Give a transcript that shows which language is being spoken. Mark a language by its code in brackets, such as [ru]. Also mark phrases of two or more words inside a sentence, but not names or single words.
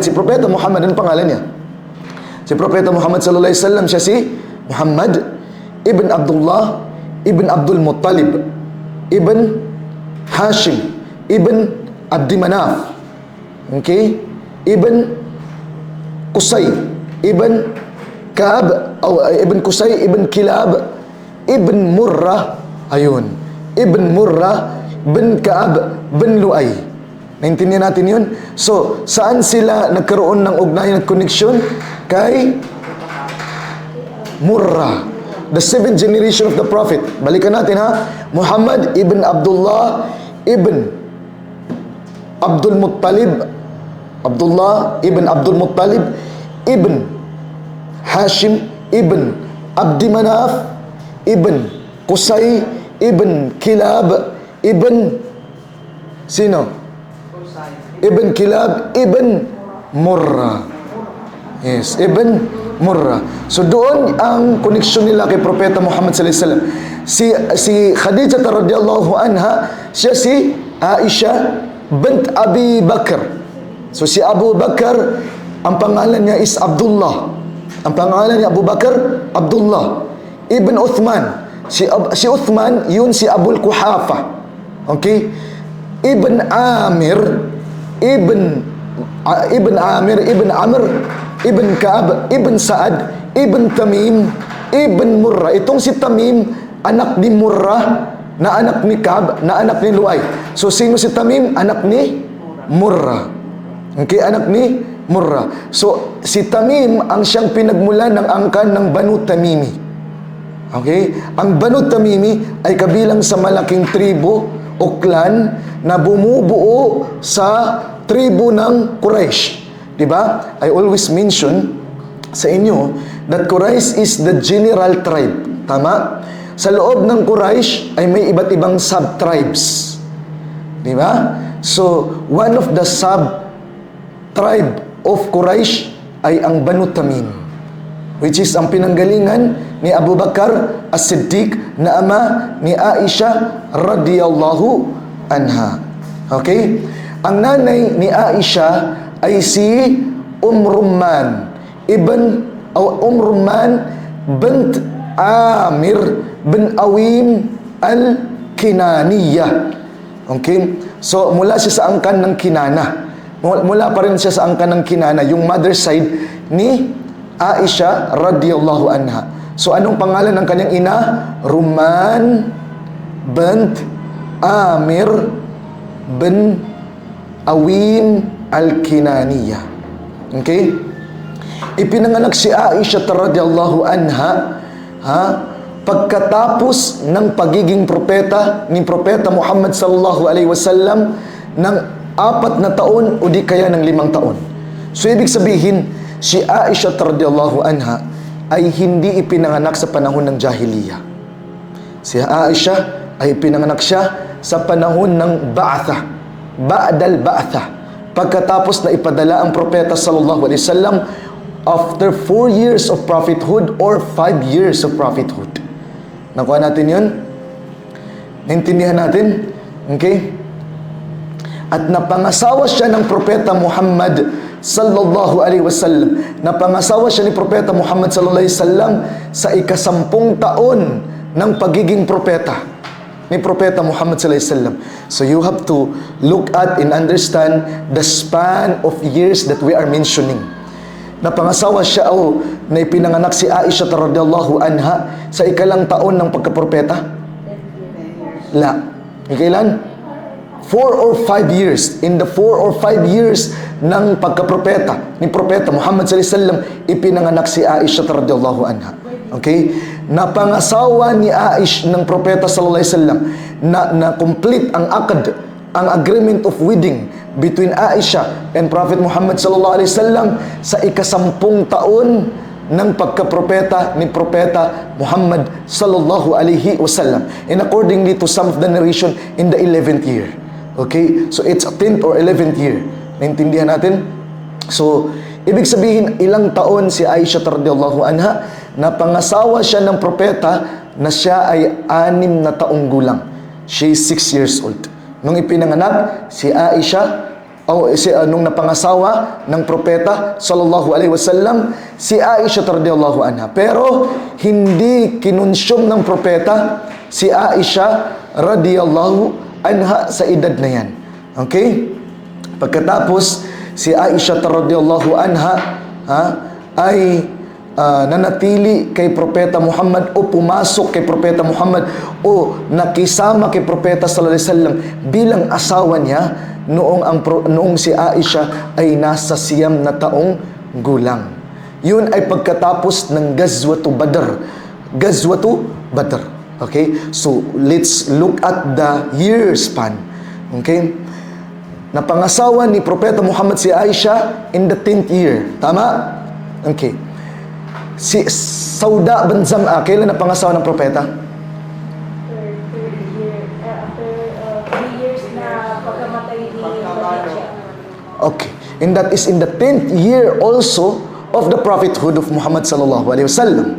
[tl] Si propeta Muhammad, ano pangalan niya? Si propeta Muhammad [ar] sallallahu alaihi wasallam, [tl] siya si Muhammad ibn Abdullah ibn Abdul Muttalib ibn Hashim ibn Abdi Manaf, okay, ibn Qusay ibn Ka'ab ibn Qusay ibn Kilab ibn Murrah, ayun, ibn Murrah bin Ka'ab bin Lu'ay. Naintindihan natin yun? So, saan sila nagkaroon ng ugnayan at koneksyon? [en] Kay Murrah, the 7th generation of the Prophet. [tl] Balikan natin ha. Muhammad ibn Abdullah ibn Abdul Muttalib, Abdullah ibn Abdul Muttalib ibn Hashim ibn Abdi Manaf ibn Qusay ibn Kilab ibn sino? Ibn Kilab ibn Murrah. [en] Yes, ibn Murrah. [tl] So doon ang koneksyon nila kay propeta Muhammad [ar] sallallahu alaihi wasallam. [tl] Si Khadijah [ar] radhiyallahu anha, [tl] siya si Aisha bint Abi Bakr. So si Abu Bakr, ang pangalan niya is Abdullah. Ang pangalan niya Abu Bakr, Abdullah ibn Uthman. Si Uthman, yun si Abul Quhafa. Okay? Ibn Amir ibn Amir ibn Amr ibn Ka'ab ibn Sa'ad ibn Tamim ibn Murrah. Itong si Tamim, anak ni Murrah na anak ni Ka'ab na anak ni Lu'ay. So sino si Tamim? Anak ni Murrah. Okay, anak ni Murrah. So si Tamim ang siyang pinagmulan ng angkan ng Banu Tamimi. Okay? Ang Banu Tamimi ay kabilang sa malaking tribo o clan na bumubuo sa tribo ng Quraysh. Diba? [en] I always mention [tl] sa inyo [en] that Quraysh is the general tribe. [tl] Tama? Sa loob ng Quraysh ay may iba't ibang sub-tribes. Di ba? [en] So, one of the sub-tribe of Quraysh [tl] ay ang Banu Tamim, [en] which is [tl] ang pinanggalingan ni Abu Bakar As-Siddiq na ama ni Aisha [ar] radiyallahu anha. [tl] Okay? Ang nanay ni Aisha ay si Rumman bint Amir bin Awim al-Kinaniyah. Okay? So, mula siya sa angkan ng Kinana. Mula pa rin siya sa angkan ng Kinana, yung mother side ni Aisha [ar] radiyallahu anha. [tl] So, anong pangalan ng kanyang ina? Rumman bint Amir bin Awim al-Kinaniyah. Okay? Ipinanganak si Aisha [ar] radiyallahu anha [tl] pagkatapos ng pagiging propeta ni Propeta Muhammad [ar] sallallahu alaihi wasallam [tl] ng 4 na taon o di kaya ng 5 taon. So, ibig sabihin, si Aisha [ar] radiyallahu anha [tl] ay hindi ipinanganak sa panahon ng jahiliya. Si Aisha ay ipinanganak siya sa panahon ng Ba'atha, [ar] Ba'dal Ba'atha. [tl] Pagkatapos na ipadala ang propeta [ar] sallallahu alaihi wasallam [en] after 4 years of prophethood or 5 years of prophethood. [tl] Nakuha natin yun? Naintindihan natin? Okay? At napangasawa siya ng propeta Muhammad [ar] sallallahu alaihi wasallam. [tl] Napangasawa siya ni propeta Muhammad [ar] sallallahu alaihi wasallam [tl] sa ika-10 taon ng pagiging propeta ni propeta Muhammad [ar] sallallahu alaihi wasallam. [en] So you have to look at and understand the span of years that we are mentioning. [tl] Napangasawa siya na ipinanganak si Aisha [ar] radhiyallahu anha [tl] sa ikalang taon ng pagkapropeta? La. Ikailan? 4 or 5 years. [en] In the 4 or 5 years [tl] ng pagkapropeta ni propeta [en] Muhammad [ar] sallallahu alaihi wasallam, [tl] ipinanganak si Aisha [ar] radhiyallahu anha. [tl] Okay? Napangasawa ni Aisha ng propeta [ar] sallallahu alaihi wasallam [tl] na complete ang akad, ang [en] agreement of wedding between Aisha and Prophet Muhammad [ar] sallallahu alaihi wasallam [tl] sa ika-10 taon ng pagkapropeta ni propeta Muhammad [ar] sallallahu alaihi wasallam, [en] and accordingly to some of the narration, in the 11th year. Okay? So it's a 10th or 11th year. [tl] Naintindihan natin? So, ibig sabihin, ilang taon si Aisha [ar] radhiyallahu anha, [tl] napangasawa siya ng propeta na siya ay 6 na taong gulang. [en] She is 6 years old. [tl] Nung ipinanganak si Aisha, nung napangasawa ng propeta [ar] sallallahu alaihi wasallam, [tl] si Aisha [ar] radhiyallahu anha. [tl] Pero hindi kinonsume ng propeta si Aisha [ar] radhiyallahu anha [tl] sa edad na yan. Okay? Pagkatapos, si Aisha [ar] radhiyallahu anha [tl] ay nanatili kay Propeta Muhammad o pumasok kay Propeta Muhammad o nakisama kay Propeta [ar] sallallahu alaihi wasallam [tl] bilang asawa niya noong si Aisha ay nasa 9 na taong gulang. Yun ay pagkatapos ng Ghazwatu Badr. Ghazwatu Badr. Okay? [en] So, let's look at the year span. [tl] Okay? Napangasawa ni Propeta Muhammad si Aisha [en] in the 10th year. [tl] Tama? Okay. Si Sauda bin Zam'a, kailan napangasawa ng propeta? [en] After 3 years [tl] na pagkamatay ni Khadijah. [en] Okay. And that is in the 10th year also of the prophethood of Muhammad [ar] sallallahu alaihi wasallam.